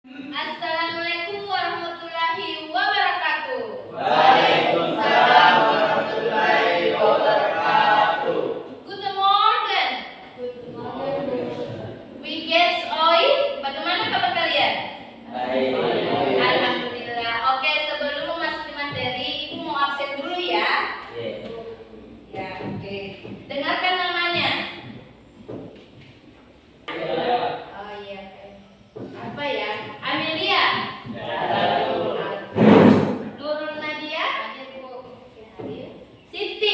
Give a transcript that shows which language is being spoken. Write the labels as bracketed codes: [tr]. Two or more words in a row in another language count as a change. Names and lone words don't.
[ar] السلام عليكم ورحمة الله وبركاته. وعليكم السلام ورحمة الله وبركاته. [de] Guten Morgen. Wie geht's euch? [id] Bagaimana kabar kalian? Baik. Alhamdulillah. Oke, sebelum masuk di materi, Ibu mau absen dulu ya. Ya, oke. Dengarkan namanya. Oh iya. Apa ya? Amelia. Nurul Nadia. Hadir, Bu. Oke, hadir. Siti.